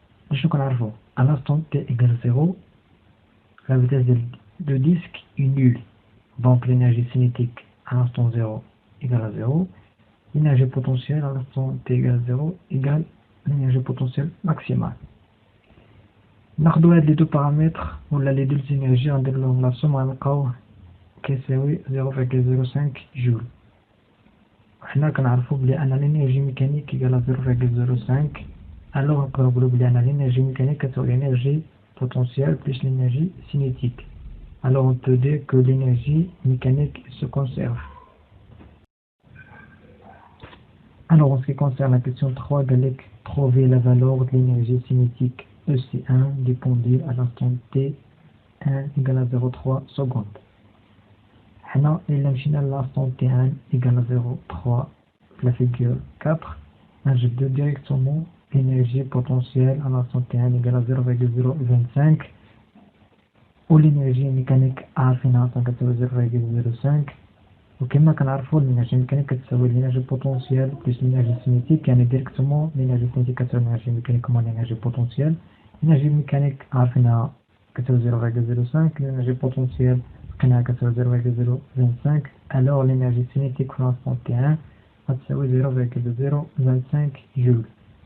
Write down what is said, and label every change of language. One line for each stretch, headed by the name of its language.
French: Je connais à l'instant t égale 0, la vitesse de disque est nulle. Donc l'énergie cinétique à l'instant 0 égale à 0. L'énergie potentielle à l'instant t égale à 0 égale l'énergie potentielle maximale.
Arabic: ناخدو هاد
French: les deux paramètres
Arabic: ولا
French: les deux énergies
Arabic: ندير لهم
French: la somme
Arabic: غنلقاو كيساوي 0,05 جول. حنا كنعرفو بلي أن
French: l'énergie mécanique égale à 0,05. Alors on peut dire que l'énergie mécanique est l'énergie potentielle plus l'énergie cinétique. Alors on peut dire que l'énergie mécanique se conserve. Alors en ce qui concerne la question 3, trouver la valeur de l'énergie cinétique EC1 du pendule à l'instant t1 égale à 0,3 secondes. Hna il
Arabic: مشينا
French: à l'instant t1 égale à 0,3 la figure 4. Je peux directement l'énergie potentielle à l'instant t1 égale à 0,025 ou l'énergie mécanique
Arabic: عارفينها كتساوي
French: 0,05.
Arabic: وكما كنعرفوا
French: l'énergie mécanique
Arabic: كتساوي
French: l'énergie potentielle plus l'énergie cinétique،
Arabic: يعني
French: directement l'énergie cinétique كتساوي l'énergie mécanique moins l'énergie potentielle. l'énergie mécanique
Arabic: عارفينها كتساوي 0,05،
French: l'énergie potentielle
Arabic: لقيناها كتساوي 0,025.
French: alors l'énergie cinétique
Arabic: في
French: l'instant t1 غتساوي 0,025 joule.